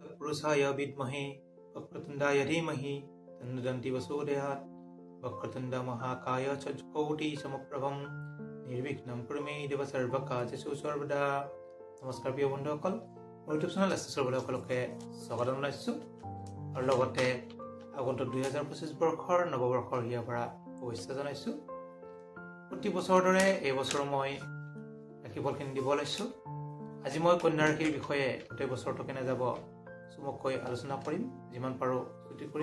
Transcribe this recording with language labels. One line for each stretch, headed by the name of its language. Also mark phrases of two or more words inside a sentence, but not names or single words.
Sanskrit: पुरुषाय विद्महे वक्रतुण्डाय धीमहि तन्नो दन्ति प्रचोदयात् वक्रतुण्ड महाकाय चतुर्कोटि समप्रभं निर्विघ्नं कुरु मे देव सर्वकार्येषु सर्वदा।
Assamese: নমস্কাৰ প্ৰিয় बন্ধুসকল, মোৰ ইউটিউব চেনেল এছএছৰ সকলোকে স্বাগতম জনাইছোঁ আৰু লগতে আগন্তুক 2025 বৰ্ষৰ নৱবৰ্ষৰ হিয়া ভৰা শুভেচ্ছা জনাইছোঁ। প্ৰতি বছৰৰ দৰে এই বছৰ মই ৰাশিফলখিনি দিব লৈছোঁ। আজি মই কন্যা ৰাশিৰ বিষয়ে গোটেই বছৰটো কেনে যাব চমুকৈ আলোচনা কৰিম, যিমান পাৰোঁ ছুটি কৰিম।